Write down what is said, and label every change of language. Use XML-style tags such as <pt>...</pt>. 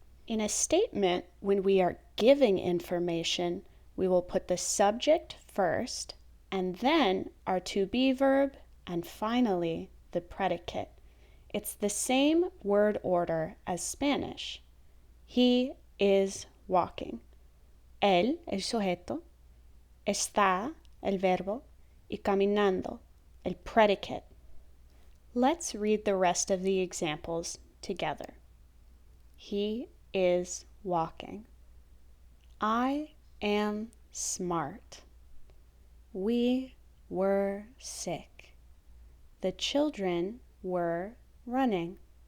<en>In a statement, when we are giving information, we will put the subject first, and then our to be verb, and finally the predicate. It's the same word order as Spanish. He is walking.</en> <es>Él, el sujeto, está, el verbo, y caminando, el predicate.</es> <en>Let's read the rest of the examples together. He is walking. I am smart. We were sick. The children were running.</en>